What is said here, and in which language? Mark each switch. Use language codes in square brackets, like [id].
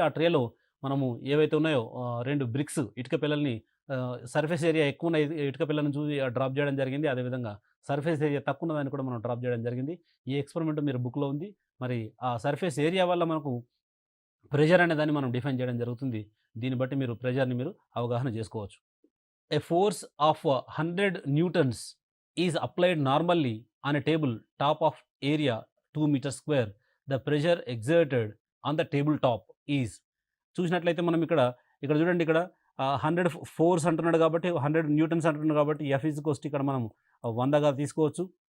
[te] ఆ ట్రేలో మనము ఏవైతే ఉన్నాయో 2 బ్రిక్స్ ఇటుక పిల్లల్ని సర్ఫేస్ ఏరియా ఎక్కువ ఉన్న ఇటుక పిల్లలను చూసి డ్రాప్ చేయడం జరిగింది. అదేవిధంగా సర్ఫేస్ ఏరియా తక్కువ ఉన్నదాన్ని కూడా మనం డ్రాప్ చేయడం జరిగింది. ఈ ఎక్స్‌పెరిమెంట్ మీరు బుక్‌లో ఉంది. మరి ఆ సర్ఫేస్ ఏరియా వల్ల మనకు ప్రెషర్ అనే దాన్ని మనం డిఫైన్ చేయడం జరుగుతుంది. దీన్ని బట్టి మీరు ప్రెషర్‌ని మీరు అవగాహన చేసుకోవచ్చు. [en] A force of 100 newtons is applied normally on a table top of area 2 meters square. The pressure exerted on the table top is [te] చూసినట్లయితే మనం ఇక్కడ చూడండి ఇక్కడ 100 ఫోర్స్ అంటున్నాడు కాబట్టి 100 న్యూటన్స్ అంటున్నాడు కాబట్టి [en] F is equals to [te] ఇక్కడ మనం 100గా తీసుకోవచ్చు.